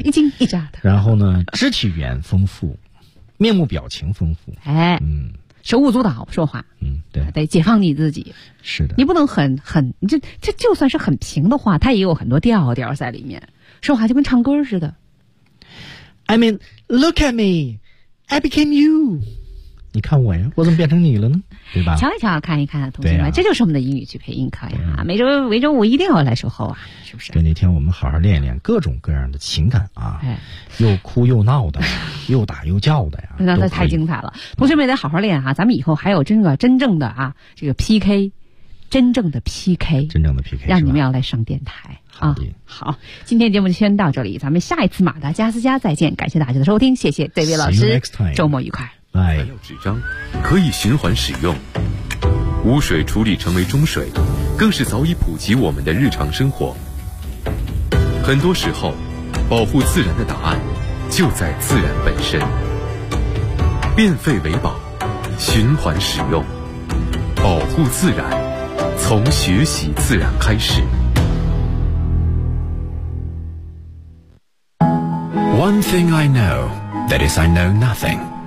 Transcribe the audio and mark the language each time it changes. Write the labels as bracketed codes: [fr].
[zh] 一惊一乍的。然后呢，肢体语言丰富，面目表情丰富。哎，嗯，手舞足蹈说话。嗯，对，得解放你自己。是的，你不能很，这就算是很平的话，它也有很多调调在里面，说话就跟唱歌似的。 [en] I mean, look at me, I became you。 [zh] 你看我呀，我怎么变成你了呢？对吧？瞧一瞧，看一看，同学们，啊，这就是我们的英语去配音课呀，啊！每周五一定要来守候啊，是不是？对，那天我们好好练一练各种各样的情感啊，哎，又哭又闹的，又打又叫的呀，那太精彩了！同学们得好好练啊，咱们以后还有真正的啊，这个 PK， 真正的 PK， 让你们要来上电台。好的，啊，好，今天节目就先到这里，咱们下一次马达加斯加再见，感谢大家的收听，谢谢David老师， [en] next time， [zh] 周末愉快。还有纸张可以循环使用，污水处理成为中水，更是早已普及我们的日常生活。很多时候，保护自然的答案就在自然本身。变废为宝，循环使用，保护自然，从学习自然开始。 [en] One thing I know, that is I know nothing.